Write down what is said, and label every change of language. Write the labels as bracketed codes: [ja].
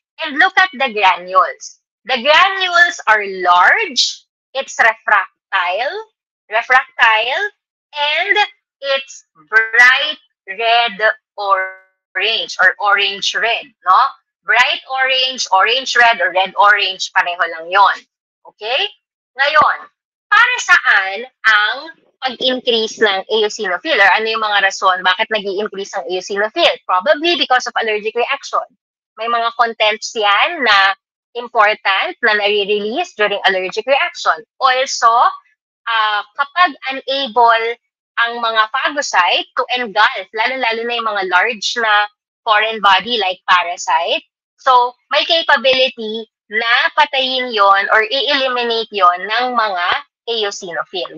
[en] And look at the granules. The granules are large, it's refractile, and it's bright red orange or orange red, no? Bright orange, orange red, or red orange, [tl] pareho lang yon. Okay? Ngayon, para saan ang pag-increase ng eosinophil? Or ano yung mga rason bakit nag-i-increase ang eosinophil? [en] Probably because of allergic reaction. [tl] May mga contents yan na important na nare-release [en] during allergic reaction. [tl] Also, kapag unable ang mga phagocyte to engulf, lalo-lalo na yung mga large na foreign body like parasite, so may capability na patayin yon or i-eliminate yon ng mga eosinophil.